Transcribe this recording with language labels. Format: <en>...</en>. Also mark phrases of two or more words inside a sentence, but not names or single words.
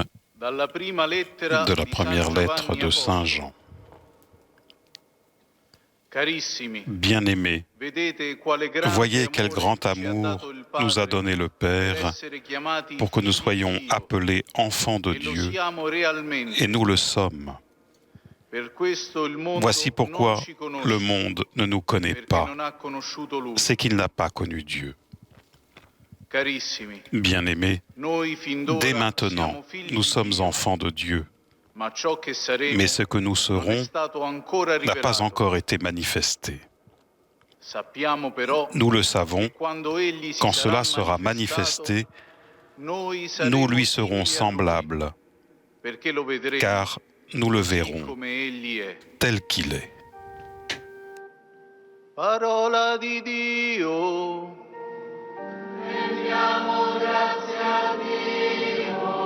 <it>dalla prima lettera</it> <fr>de la</fr> <it>di</it> <fr>première</fr> <it>San</it> <fr>lettre</fr> <it>Giovanni</it> <fr>de Saint</fr> <it>Apostolo.</it> <fr>Jean.</fr> <it>Carissimi,</it> <fr>Bien-aimés,</fr> <it>vedete quale grande</it> <fr>voyez quel</fr> <it>amore</it> <fr>grand</fr> <it>ci ha</it> <fr>amour</fr> <it>dato il Padre</it> <fr>nous a donné le</fr> <it>per</it> <fr>Père</fr> <it>essere chiamati</it> <fr>pour que nous</fr> <it>figli di</it> <fr>soyons</fr> <it>Dio,</it> <fr>appelés enfants de</fr> <it>e lo</it> <fr>Dieu,</fr> <it>siamo realmente.</it> <fr>et nous le sommes.</fr> <it>Per questo il mondo</it> <fr>Voici</fr> <it>non</it> <fr>pourquoi</fr> <it>ci conosce,</it> <fr>le monde ne nous connaît</fr> <it>perché</it> <fr>pas,</fr> <it>non ha conosciuto lui.</it> <fr>c'est qu'il n'a pas connu Dieu.</fr> <it>Carissimi,</it> <fr>Bien-aimés,</fr> <it>noi fin d'ora</it> <fr>dès</fr> <it>siamo</it> <fr>maintenant,</fr> <it>figli</it> <fr>nous</fr> <it>di</it> <fr>sommes</fr> <it>Dio,</it> <fr>enfants de Dieu,</fr> <it>ma ciò che saremo</it> <fr>mais ce que nous</fr> <it>non è</it> <fr>serons</fr> <it>stato ancora</it> <fr>n'a pas</fr> <it>rivelato.</it> <fr>encore été manifesté.</fr> <it>Sappiamo però</it> <fr>Nous le savons,</fr> <it>che quando egli si</it> <fr>quand</fr> <it>sarà</it> <fr>cela sera manifesté,</fr> <it>noi</it> <fr>nous</fr> <it>saremo</it> <fr>lui serons</fr> <it>simili a lui,</it> <fr>semblables,</fr> <it>perché lo vedremo</it> <fr>car nous le</fr> <it>così</it> <fr>verrons</fr> <it>come egli è.</it> <fr>tel qu'il est.</fr> <it>Parola di Dio. Rendiamo grazie a Dio.</it>